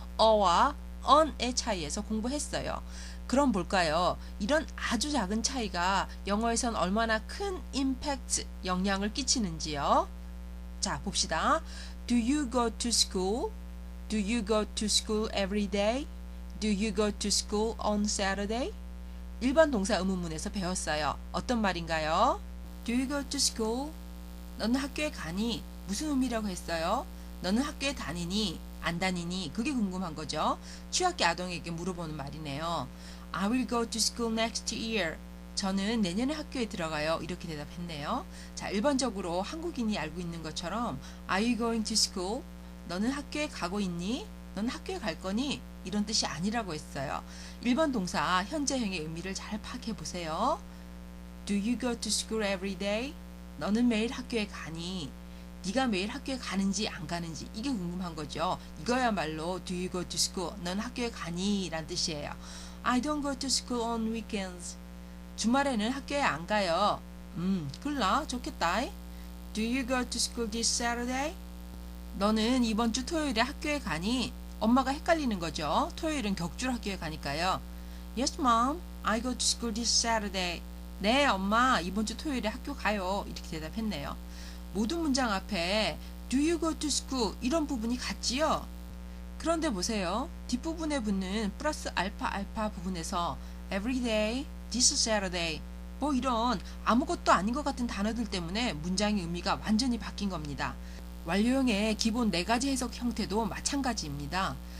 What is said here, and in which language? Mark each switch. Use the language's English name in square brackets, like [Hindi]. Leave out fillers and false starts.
[Korean] 어와 on의 차이에서 공부했어요. 그럼 볼까요? 이런 아주 작은 차이가 영어에선 얼마나 큰 임팩트, 영향을 끼치는지요. [English] 자, 봅시다. Do you go to school? Do you go to school every day? Do you go to school on Saturday? [Korean] 일반 동사 의문문에서 배웠어요. 어떤 말인가요? [English] Do you go to school? [Korean] 너는 학교에 가니? 무슨 의미라고 했어요? 너는 학교에 다니니? 안 다니니? 그게 궁금한 거죠. 취학기 아동에게 물어보는 말이네요. [English] I will go to school next year. [Korean] 저는 내년에 학교에 들어가요. 이렇게 대답했네요. 자, 일반적으로 한국인이 알고 있는 것처럼 [English] Are you going to school? [Korean] 너는 학교에 가고 있니? 너는 학교에 갈 거니? 이런 뜻이 아니라고 했어요. 일반 동사 현재형의 의미를 잘 파악해 보세요. [English] Do you go to school every day? [Korean] 너는 매일 학교에 가니? 네가 매일 학교에 가는지 안 가는지 이게 궁금한 거죠. 이거야말로 [English] Do you go to school? [Korean] 넌 학교에 가니? 란 뜻이에요. [English] I don't go to school on weekends. [Korean] 주말에는 학교에 안 가요. 글라 좋겠다. [English] Do you go to school this Saturday? [Korean] 너는 이번 주 토요일에 학교에 가니? 엄마가 헷갈리는 거죠. 토요일은 격주로 학교에 가니까요. [English] Yes, mom. I go to school this Saturday. [Korean] 네, 엄마. 이번 주 토요일에 학교 가요. 이렇게 대답했네요. 모든 문장 앞에 [English] Do you go to school? [Korean] 이런 부분이 같지요? 그런데 보세요. 뒷부분에 붙는 플러스 알파 부분에서 [English] every day, this Saturday [Korean] 뭐 이런 아무것도 아닌 것 같은 단어들 때문에 문장의 의미가 완전히 바뀐 겁니다. 완료형의 기본 4가지 해석 형태도 마찬가지입니다.